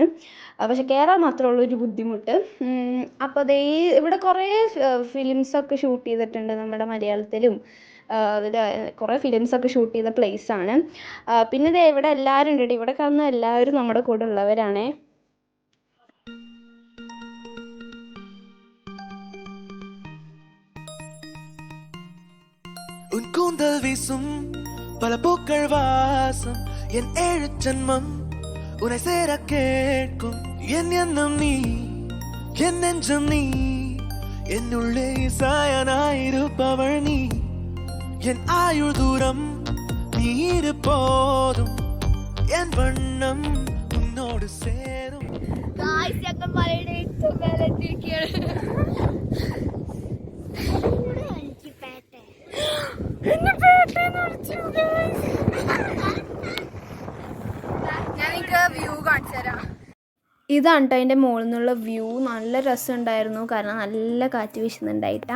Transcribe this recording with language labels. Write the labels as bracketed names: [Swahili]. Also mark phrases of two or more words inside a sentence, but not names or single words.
[Malayalam] പക്ഷെ കയറാൻ മാത്രമുള്ളൊരു ബുദ്ധിമുട്ട്. അപ്പോൾ ദേ ഇവിടെ കുറേ ഫിലിംസൊക്കെ ഷൂട്ട് ചെയ്തിട്ടുണ്ട് നമ്മുടെ മലയാളത്തിലും. അതിൽ കുറേ ഫിലിംസൊക്കെ ഷൂട്ട് ചെയ്ത പ്ലേസാണ്. പിന്നെ ദേ ഇവിടെ എല്ലാവരും ഉണ്ട്. ഇവിടെ കാണുന്ന എല്ലാവരും നമ്മുടെ കൂടെ ഉള്ളവരാണേ. [Tamil] உன் கூந்தல் வீசும் பல பூக்கள் வாசம் என் 7 ஜன்மம் உன்னை சேர கேட்கும் என் எண்ணம் நீ என் நெஞ்சம் நீ என்னுள்ளே சாயனாயிருப்பவள் நீ என் ஆயுள் தூரம் நீ இரு போதும் என் வண்ணம் உன்னோடு சேரும். [Malayalam] ഞങ്ങൾ മലയുടെ ഏറ്റവും മേലെ എത്തിയിരിക്കുകയാണ്. ഞാൻ നിങ്ങൾക്ക് വ്യൂ കാണിച്ചു തരാം. ഇതാണ് കേട്ടോ അതിൻ്റെ മുകളിൽ നിന്നുള്ള വ്യൂ. നല്ല രസമുണ്ടായിരുന്നു, കാരണം നല്ല കാറ്റ് വീശുന്നുണ്ടായിട്ടാ.